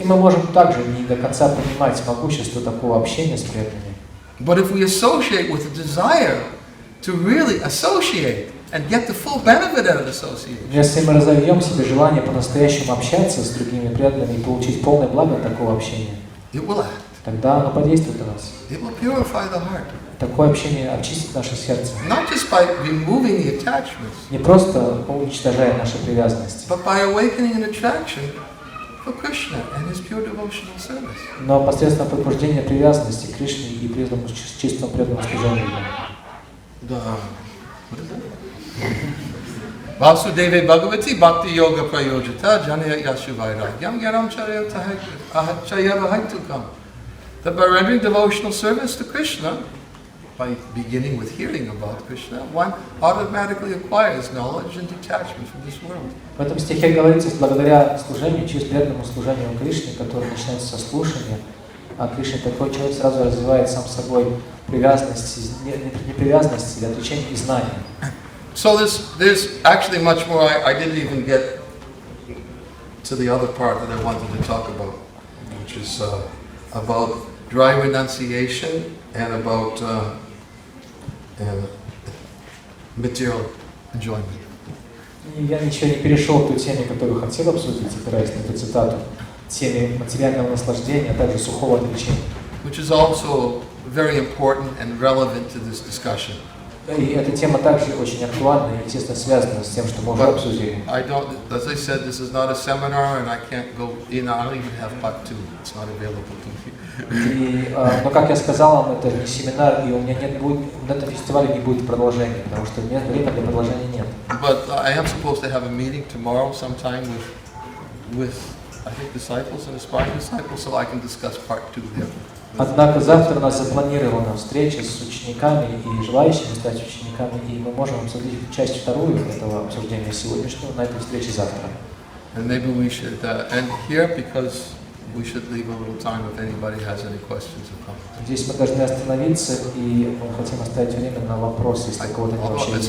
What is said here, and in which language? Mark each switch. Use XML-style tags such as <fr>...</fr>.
<ru>И мы можем также не до конца понимать могущество такого общения с преданными.</ru> <en>But if we associate with a desire to really associate and get the full benefit out of association,</en> <ru>Если мы разовьем в себе желание по-настоящему общаться с другими преданными и получить полное благо от такого общения,</ru> <en>it will act.</en> <ru>тогда оно подействует на нас.</ru> <en>It will purify the heart.</en> <ru>Такое общение очистит наше сердце.</ru> <en>Not just by removing the attachments,</en> <ru>Не просто уничтожая наши привязанности,</ru> <en>but by awakening an attraction for Krishna and his pure devotional service.</en> <ru>но посредством пробуждения привязанности к Кришне и преданному чистому преданному служению.</ru> <en>What is that?</en> <sa>Vasudeve Bhagavati Bhakti Yoga Prayojita Janaya Yashuvaira Yam Yaram Chayavahaitukam.</sa> <en>That by rendering devotional service to Krishna, by beginning with hearing about Krishna, one automatically acquires knowledge and detachment from this world.</en> <ru>В этом стихе говорится, благодаря служению, через преданному служению Кришне, которое начинается со слушания, а Кришне такой человек сразу развивает сам собой привязанность, не привязанность, или отречение и знания.</ru> <en>So there's actually much more. I didn't even get to the other part that I wanted to talk about, which is about dry renunciation and about material enjoyment.</en> <ru>И я еще не перешел к той теме, которую хотел обсудить, опираясь на эту цитату. теме материального наслаждения, а также сухого отречения.</ru> <en>Which is also very important and relevant to this discussion.</en> <ru>И эта тема также очень актуальна и тесно связана с тем, что мы уже обсудили.</ru> <en>As I said, this is not a seminar, and I can't go in. I don't even have part 2. It's not available to me.</en> <ru>Но как я сказал вам, это не семинар, и у меня на этом фестивале не будет продолжения, потому что времени для продолжения нет.</ru> <en>But I am supposed to have a meeting tomorrow sometime with I think disciples and aspiring disciples, so I can discuss part 2 there.</en> <ru>Однако завтра у нас запланирована встреча с учениками и желающими стать учениками, и мы можем обсудить часть вторую этого обсуждения сегодняшнего на этой встрече завтра.</ru> <en>And maybe we should end here because we should leave a little time if anybody has any questions or comments.</en> <ru>Здесь мы должны остановиться, и мы хотим оставить время на вопросы, если у кого-то вообще есть.</ru>